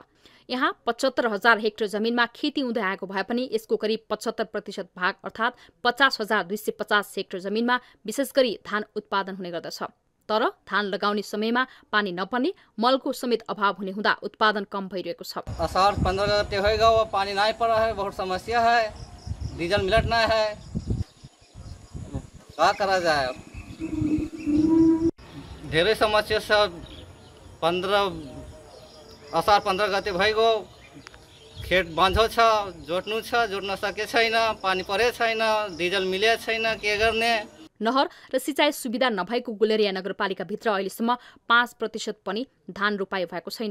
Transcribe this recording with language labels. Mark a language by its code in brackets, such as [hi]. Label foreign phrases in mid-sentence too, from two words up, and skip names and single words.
[ne] यहाँ 75,000 हेक्टर जमिनमा खेती हुँदै आएको भए पनि यसको करिब 75% भाग अर्थात् 50,250 हेक्टर जमिनमा विशेष गरी धान उत्पादन हुने गर्दछ। तर धान लगाउने समयमा पानी नपर्ने, मलको समेत अभाव हुने हुँदा उत्पादन कम भइरहेको छ। [hi] असार 15 गते होगा, वो पानी नहीं पड़ा है, बहुत समस्या है, डीजल मिलट नहीं है, क्या करा जाए। [ne] धेरै समस्या छ। असार 15 गते भइगयो, खेत बाँझो छ, जोड्न सके छैन, पानी परे छैन, डिजल मिले छैन, के गर्ने। नहर र सिँचाइ सुविधा नभएको गुलेरिया नगरपालिकाभित्र अहिलेसम्म 5% पनि धान रोपाई भएको छैन।